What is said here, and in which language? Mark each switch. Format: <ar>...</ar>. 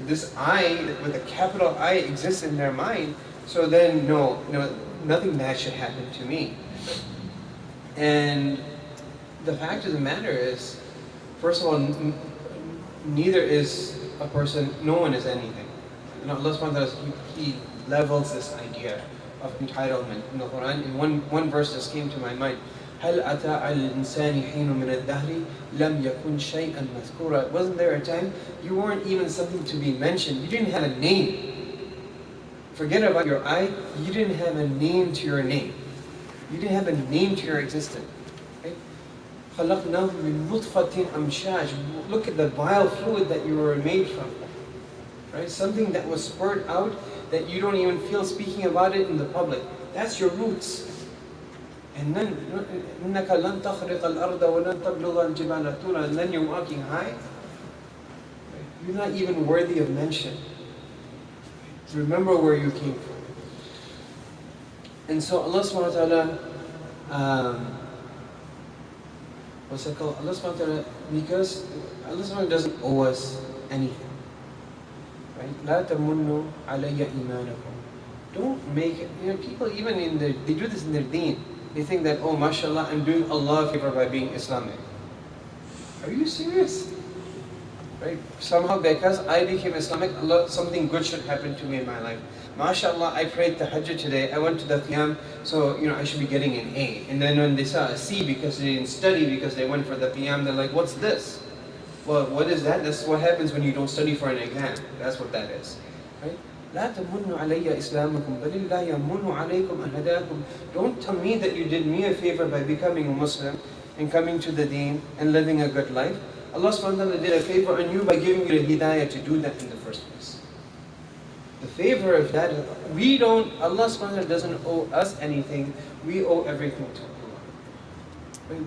<en>This I with a capital I exists in their mind. So then, no, nothing bad should happen to me. And the fact of the matter is, first of all, neither is a person, no one is anything. You know, Allah subhanahu wa ta'ala, He levels this idea of entitlement in the Quran. In one verse just came to my mind,</en> <ar>هل أتى على الإنسان حين من الدهر لم يكن شيئا مذكورا.</ar> <en>Wasn't there a time you weren't even something to be mentioned? You didn't have a name. Forget about your eye. You didn't have a name to your name. You didn't have a name to your existence. Right?</en> <ar>خلقناه من نطفة أمشاج.</ar> <en>Look at the bile fluid that you were made from. Right? Something that was spurred out that you don't even feel speaking about it in the public. That's your roots. And then,</en> <ar>إنك لن تخرق الأرض ولن تبلغ الجبال طولا.</ar> <en>And then you're walking high. You're not even worthy of mention. Remember where you came from. And so Allah subhanahu wa ta'ala, what's it called? Allah subhanahu wa ta'ala, because Allah subhanahu wa ta'ala doesn't owe us anything. Right?</en> <ar>لا تمنوا علي إيمانكم.</ar> <en>Don't make it, people even they do this in their deen. They think that, oh, mashallah, I'm doing Allah a favor by being Islamic. Are you serious? Right? Somehow because I became Islamic, Allah, something good should happen to me in my life. MashaAllah, I prayed tahajjud today, I went to the qiyam, so I should be getting an A. And then when they saw a C because they didn't study, because they went for the qiyam, they're like, what's this? Well, what is that? That's what happens when you don't study for an exam. That's what that is. Right?</en> <ar>لا تمنوا علي إسلامكم بل الله يمن عليكم أن هداكم.</ar> <en>Don't tell me that you did me a favor by becoming a Muslim and coming to the deen and living a good life. Allah subhanahu wa ta'ala did a favor on you by giving you the hidayah to do that in the first place. The favor of that, Allah subhanahu wa ta'ala doesn't owe us anything, we owe everything to Allah. Right?</en>